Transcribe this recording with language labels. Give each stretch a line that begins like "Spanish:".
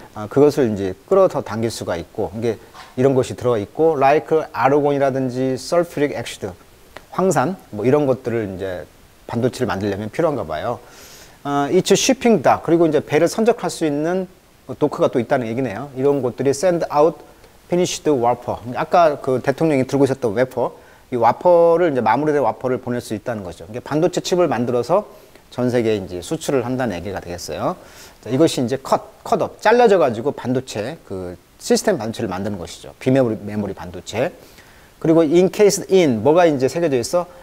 Korean: 그것을 이제 끌어서 당길 수가 있고, 이게 이런 것이 들어가 있고, like 아르곤이라든지 sulfuric acid, 황산, 뭐 이런 것들을 이제 반도체를 만들려면 필요한가 봐요.
English: It's shipping dock.
Korean: 그리고 이제 배를 선적할 수 있는 도크가 또 있다는 얘기네요. 이런 것들이
English: send out finished wafer.
Korean: 아까 그 대통령이 들고 있었던 웨퍼, 이 와퍼를 이제 마무리된 와퍼를 보낼 수 있다는 거죠. 이게 반도체 칩을 만들어서 전 세계에 이제 수출을 한다는 얘기가 되겠어요. 자, 이것이 이제 컷업, 잘라져 가지고 반도체, 그 시스템 반도체를 만드는 것이죠. 비메모리 반도체. 그리고
English: encased in,
Korean: 뭐가 이제 새겨져 있어?